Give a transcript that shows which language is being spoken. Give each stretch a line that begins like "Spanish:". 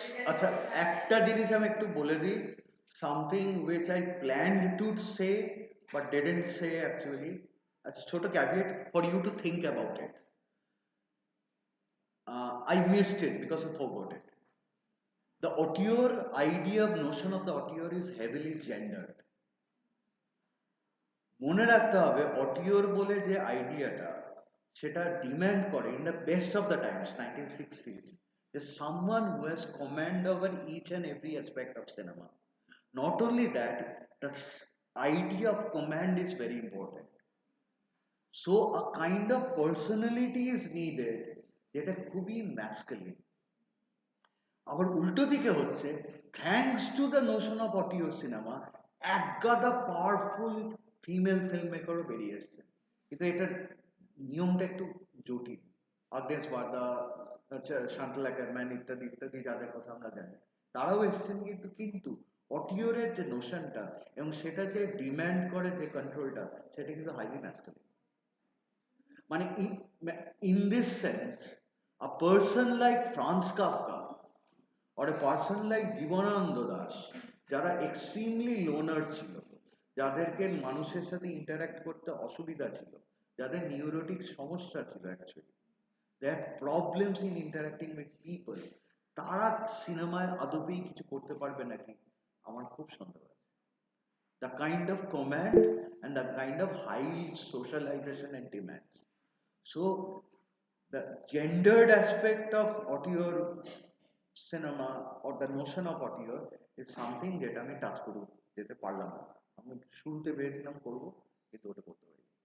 Bangla: আচ্ছা, একটা জিনিস আমি একটু বলে দিই,
English: Something which I planned to say but didn't say actually, আচ্ছা ছোট caveat for you to think about it. I missed it because I forgot it. The auteur idea of notion of the auteur is heavily gendered.
Bangla: মনে রাখতে হবে অটিওর বলে যে আইডিয়াটা, সেটা demand করে
English: in the best of the times
Bangla: 1960s যে
English: someone who has command over each and every aspect of cinema. Not only that, the idea of command is very important. So a kind of personality is needed
Bangla: যেটা খুবই masculine. আবার উল্টো দিকে হচ্ছে
English: thanks to the notion of auteur cinema
Bangla: একগাদা powerful female film মেকারও বেরিয়ে এসছে, কিন্তু এটার নিয়মটা একটু জটিল। আগনেস বার্দা, শান্তালা ক্যারম্যান ইত্যাদি ইত্যাদি যাদের কথা আমরা জানি, তারাও এসেছেন, কিন্তু অডিওরের যে নোশনটা এবং সেটা যে ডিম্যান্ড করে যে কন্ট্রোলটা, সেটা কিন্তু হাইলি ম্যাসকুলিন। মানে
English: in this sense, a person like
Bangla: Franz Kafka or a person like Jibanananda Das, যারা এক্সট্রিমলি লোনার ছিল, যাদেরকে মানুষের সাথে ইন্টারাক্ট করতে অসুবিধা ছিল, যাদের নিউরোটিক সমস্যা ছিল actually,
English: they have problems in interacting with people,
Bangla: তারা সিনেমায় আদবেই কিছু করতে পারবে নাকি আমার খুব সন্দেহ আছে।
English: The kind of command and the kind of high socialization and demands. So the gendered aspect of auteur cinema or the notion of auteur is something
Bangla: যেটা আমি টাচ করে যেতে পারলাম না। আমি শুরুতে ভেবেছিলাম করবো, কিন্তু ওটা করতে পারি।